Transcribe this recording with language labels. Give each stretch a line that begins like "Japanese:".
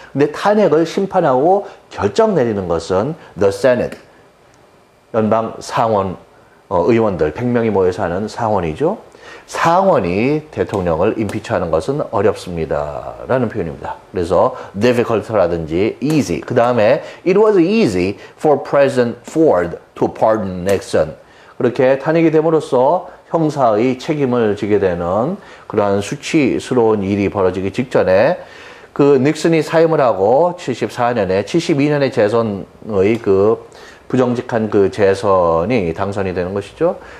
Korean: 근데 탄핵을 심판하고 결정 내리는 것은
English: The Senate,
Korean: 연방 상원 의원들 100명이 모여서 하는 상원이죠. 상원이 대통령을 임피치하는 것은 어렵습니다. 라는 표현입니다. 그래서 difficult라든지 easy. 그 다음에
English: it was easy for President Ford to pardon Nixon.
Korean: 그렇게 탄핵이 됨으로써 형사의 책임을 지게 되는 그러한 수치스러운 일이 벌어지기 직전에 그 닉슨이 사임을 하고 72년에 재선의 그 부정직한 그 재선이 당선이 되는 것이죠.